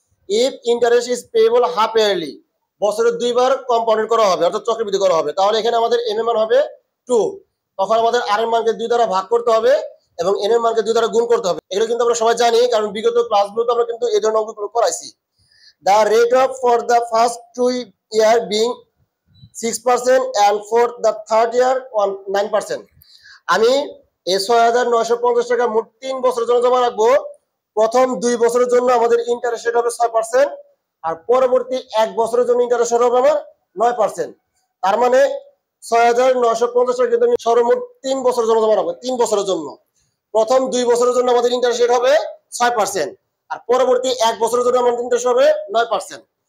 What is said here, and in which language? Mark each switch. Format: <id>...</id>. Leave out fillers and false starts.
<en>if interest is payable half yearly,</en> <bn>বছরে 2 বার compound করা হবে, অর্থাৎ চক্রবৃদ্ধি করা হবে। তাহলে এখানে আমাদের এম এর মান হবে 2, তখন আমাদের আর এর মানকে 2 দ্বারা ভাগ করতে হবে এবং এন এর মানকে 2 দ্বারা গুণ করতে হবে। এগুলো কিন্তু আমরা সবাই জানি, কারণ বিগত ক্লাসগুলোতে আমরা কিন্তু এই ধরনের অঙ্কগুলো করাইছি।</bn> <en>The rate of for the first 2 year being 6% and for the third year 9%.</en> <bn>আমি এই ৬,৯৫০ টাকা মোট ৩ বছরের জন্য জমা রাখবো। প্রথম ২ বছরের জন্য আমাদের ইন্টারেস্ট রেট হবে ৬%, আর পরবর্তী ১ বছরের জন্য ইন্টারেস্ট রেট হবে আমার ৯%। তার মানে ৬,৯৫০ টাকা কিন্তু আমি সর্বমোট ৩ বছরের জন্য জমা রাখবো। ৩ বছরের জন্য প্রথম ২ বছরের জন্য আমাদের ইন্টারেস্ট রেট হবে ৬%, আর পরবর্তী ১ বছরের জন্য আমাদের ইন্টারেস্ট হবে ৯%।</bn>